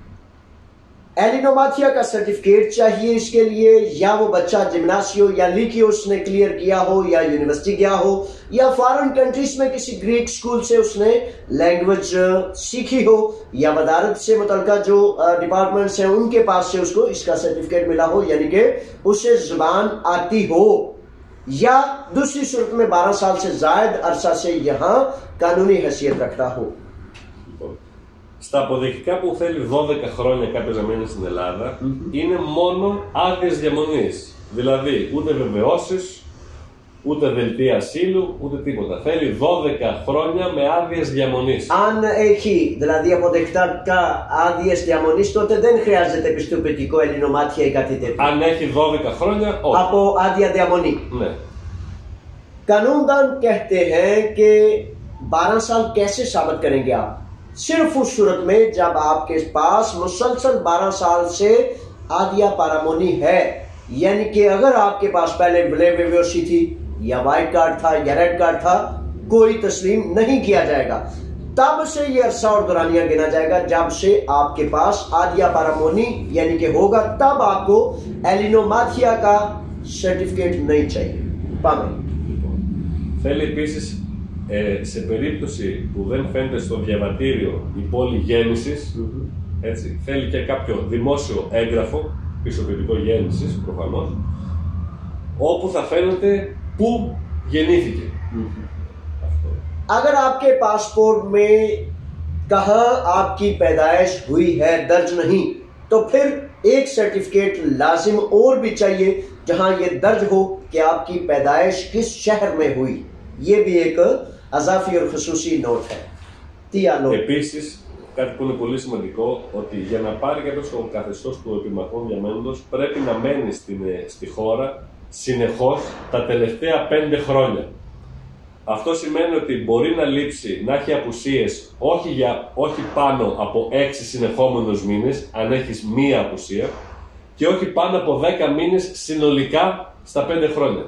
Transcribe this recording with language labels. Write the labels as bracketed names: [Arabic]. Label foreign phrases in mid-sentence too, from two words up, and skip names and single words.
[Urdu] ایلینوماتھیا کا سرٹیفکیٹ چاہیے اس کے لیے، یا وہ بچہ جمناسیو یا لیکیو اس نے کلیئر کیا ہو، یا یونیورسٹی گیا ہو، یا यूनिवर्सिटी गया हो, या [English] foreign countries [Urdu] میں کسی [English] Greek school [Urdu] سے اس نے لینگویج سیکھی ہو، یا وزارت سے متعلقہ جو ڈیپارٹمنٹس ہیں ان کے پاس سے اس کو اس کا سرٹیفکیٹ ملا ہو، یعنی کہ اسے زبان آتی ہو، یا دوسری صورت میں 12 سال سے زائد عرصہ سے یہاں قانونی حیثیت رکھتا ہو. [Greek] Στα αποδεικτικά που θέλει 12 χρόνια κάποιος να μένει στην Ελλάδα, είναι μόνο άδειες διαμονής. Δηλαδή, ούτε βεβαιώσεις, ούτε δελτία ασύλου, ούτε τίποτα. Θέλει 12 χρόνια με άδειες διαμονής. Αν έχει δηλαδή αποδεικτικά άδειες διαμονής, τότε δεν χρειάζεται πιστοποιητικό ελληνομάτια ή κάτι τέτοιο. Αν έχει 12 χρόνια, όχι. Από άδεια διαμονή. Ναι. [Urdu] قانون دان کہتے ہیں کہ 12 سال کیسے ثابت کریں گے آپ? صرف اس صورت میں جب آپ کے پاس مسلسل 12 سال سے [Greek] άδεια παραμονής [Urdu] ہے، یعنی کہ اگر آپ کے پاس پہلے [Greek] μπλε βεβαίωση [Urdu] تھی، یا [English] white card [Urdu] تھا، یا [English] red card [Urdu] تھا، کوئی تسلیم نہیں کیا جائے گا. تب سے یہ عرصہ اور دورانیہ گنا جائے گا جب سے آپ کے پاس [Greek] άδεια παραμονής [Urdu] یعنی کہ ہوگا، تب آپ کو ایلینوماتھیا کا سرٹیفکیٹ نہیں چاہیے. [Greek] पामे Θέλει επίσης, σε περίπτωση που δεν φαίνεται στο διαβατήριο η πόλη γέννησης, έτσι, θέλει και κάποιο δημόσιο έγγραφο, πιστοποιητικό γέννησης προφανώς, όπου θα φαίνεται πού γεννήθηκε. [Urdu] اگر آپ کے پاسپورٹ میں کہاں آپ کی پیدائش ہوئی ہے درج نہیں، تو پھر ایک سرٹیفکیٹ لازم اور بھی چاہیے جہاں یہ درج ہو کہ آپ کی پیدائش کس شہر میں ہوئی. یہ بھی ایک اضافی اور خصوصی نوٹ ہے. [Greek] Επίσης, κάτι που είναι πολύ σημαντικό, ότι για να πάρει κάποιος το καθεστώς του επιμαχών διαμένοντος πρέπει να μένει στη χώρα συνεχώς τα τελευταία 5 χρόνια. Αυτό σημαίνει ότι μπορεί να λείψει, να έχει απουσίες όχι πάνω από 6 συνεχόμενους μήνες, αν έχεις μία απουσία, και όχι πάνω από 10 μήνες συνολικά στα 5 χρόνια.